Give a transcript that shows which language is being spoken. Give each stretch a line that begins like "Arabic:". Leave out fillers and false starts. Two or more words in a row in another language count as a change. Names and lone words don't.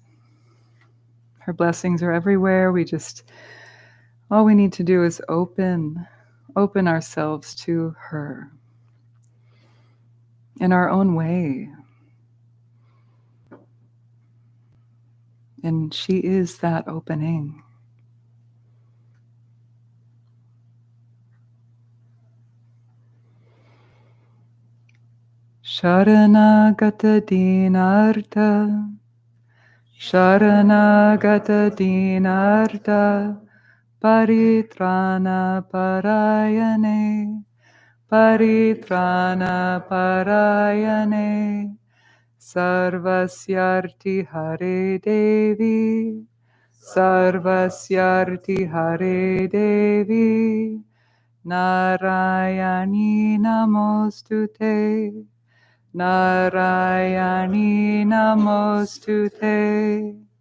English: Her blessings are everywhere. All we need to do is open ourselves to her in our own way. And she is that opening.
Sanskrit: शरणागत दीनार्त, शरणागत दीनार्त, परित्राण परायणे, परित्राण परायणे, सर्वस्यार्ति हरे देवि, सर्वस्यार्ति हरे देवि, नारायणि नमोऽस्तुते, नारायणि नमोऽस्तुते.